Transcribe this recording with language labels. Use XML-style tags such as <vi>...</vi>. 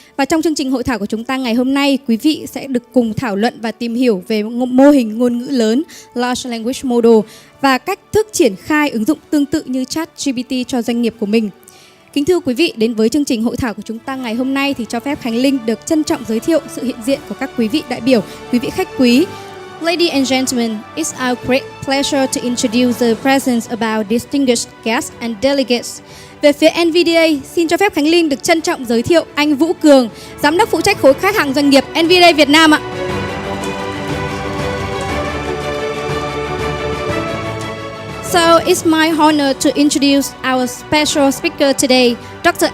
<vi>Và trong chương trình hội thảo của chúng ta ngày hôm nay, quý vị sẽ được cùng thảo luận và tìm hiểu về mô hình ngôn ngữ lớn Large Language Model và cách thức triển khai ứng dụng tương tự như ChatGPT cho doanh nghiệp của mình. Kính thưa quý vị, đến với chương trình hội thảo của chúng ta ngày hôm nay thì cho phép Khánh Linh được trân trọng giới thiệu sự hiện diện của các quý vị đại biểu, quý vị khách quý.</vi> <en>Ladies and gentlemen, it's our great pleasure to introduce the presence of our distinguished guests and delegates.</en> <vi>Về phía NVIDIA, xin cho phép Khánh Linh được trân trọng giới thiệu anh Vũ Cường, Giám đốc phụ trách khối khách hàng doanh nghiệp NVIDIA Việt Nam ạ.</vi> <en>So it's my honor to introduce our special speaker today, Dr.</en>